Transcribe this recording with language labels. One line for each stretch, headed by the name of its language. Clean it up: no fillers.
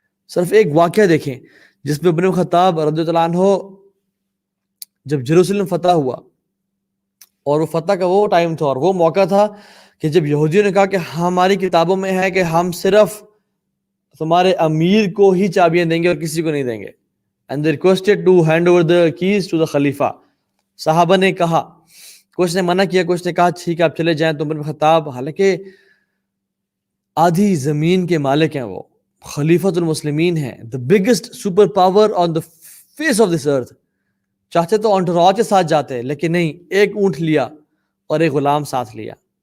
Urdu: صرف ایک واقعہ دیکھیں جس میں عمر بن خطاب رضی اللہ عنہ جب جیروسلم فتح ہوا، اور وہ فتح کا وہ ٹائم تھا اور وہ موقع تھا کہ جب یہودیوں نے کہا کہ ہماری کتابوں میں ہے کہ ہم صرف تمہارے امیر کو ہی چابیاں دیں گے اور کسی کو نہیں دیں گے.
English: And they requested to hand over the keys to the khalifa.
Urdu: صحابہ نے کہا، کچھ نے منع کیا، کچھ نے کہا ٹھیک ہے آپ چلے جائیں. تو عمر بن خطاب حالانکہ آدھی زمین کے مالک ہیں، وہ خلیفۃ المسلمین ہیں،
English: the biggest super power on the face of this earth.
Urdu: چاہتے تو انٹراج کے ساتھ جاتے، لیکن نہیں، ایک اونٹ لیا اور ایک غلام ساتھ لیا.